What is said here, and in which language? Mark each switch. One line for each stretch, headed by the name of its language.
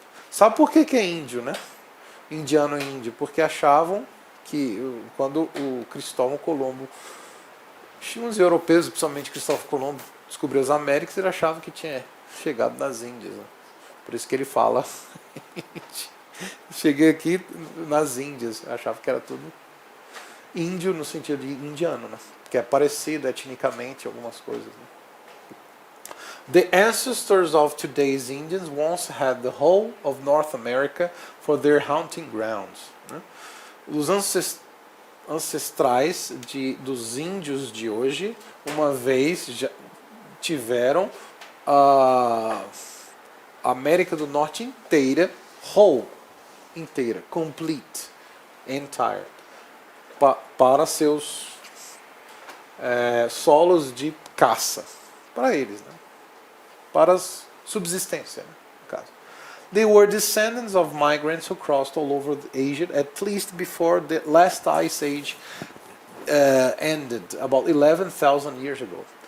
Portuguese: Sabe por que é índio, né? Indiano e índio? Porque achavam que quando o Cristóvão Colombo, os europeus, principalmente Cristóvão Colombo, descobriu as Américas, ele achava que tinha chegado nas Índias. Né? Por isso que ele fala, cheguei aqui nas Índias, achava que era tudo índio no sentido de indiano, né? Que é parecido etnicamente algumas coisas. Né?
English: The ancestors of today's Indians once had the whole of North America for their hunting grounds.
Portuguese: Né? Os ancestrais dos índios de hoje, uma vez já tiveram a América do Norte inteira, whole, inteira, complete, entire, para seus solos de caça, para eles, né? Para a subsistência, né, no caso.
English: They were descendants of migrants who crossed all over Asia, at least before the last ice age ended, about 11,000 years ago.